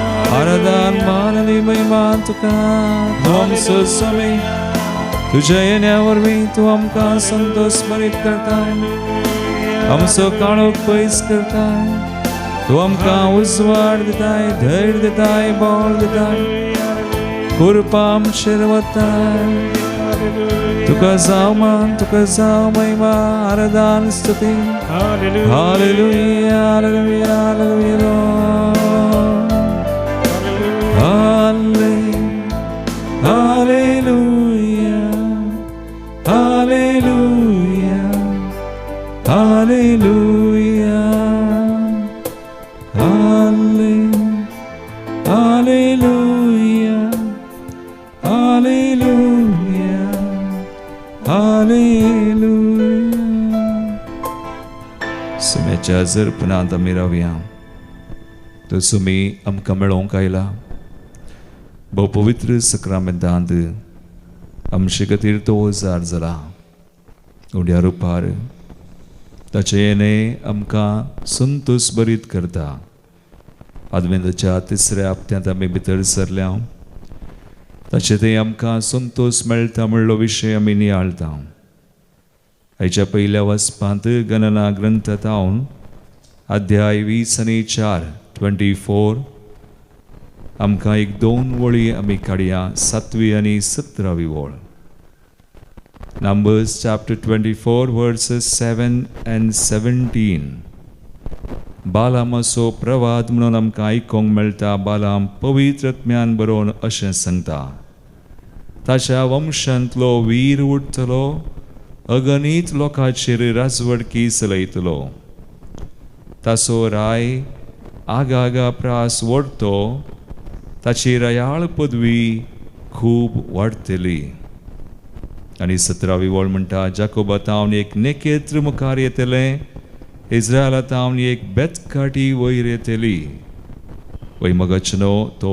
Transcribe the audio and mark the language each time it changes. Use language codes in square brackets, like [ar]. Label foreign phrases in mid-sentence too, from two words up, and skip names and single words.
[kok] आराधन मानवी महिमा तुका तू आमचं स्वामी तुझ्या येण्यावर मी तू आमका संतोष स्मरित करताय आमचो काळोख पयस करताय तू आमका उजवाड दिताय धैर्य दिताय बळ दिताय कृपा आमचेर वताय तुका जाव मान तुका जाव महिमा आराधन स्तुती Hallelujah. हालेलुया हालेलुया हालेलुया Hallelujah, hallelujah, hallelujah, hallelujah, hallelujah, hallelujah. Sumecha zirpana damiravya, tu sumi am kamelon kaila. बहु पवित्र सक्रामेंतांत आमचे खातीर तो उजार जाला उड्या रुपार ताचे येणे आमकां संतोश भरीत करता आदवेंताच्या तिसऱ्या हप्त्यांत आमी भितर सरल्या ताचे ते आमकां संतोश मेळटा म्हणलो विशय आमी नियाळटा आयच्या पयल्या वचपांत गणना ग्रंथांत हांव अध्याय 20:4 आमकां एक 2 वळी आमी काडया 7वी आनी 17वी वळ [en] Numbers chapter 24 verses 7 and 17 [kok] बालामाचो प्रवाद म्हणून आमकां आयकोंक मेळटा बालाम पवित्रात्म्यान बरोवन अशें सांगता ताच्या वंशांतलो वीर उठतलो अगणित लोकांचेर राजवडकी चलयतलो ताचो राय आगागा प्रास वडतो ताची रयाळ पदवी खूब वाडतली आनी 17वी वळ म्हणटा जाकोबात हांव एक नेकेत्र मुखार येतलें इस्रायलांत हांव एक बेतकाटी वयर येतली वैमगचनो तो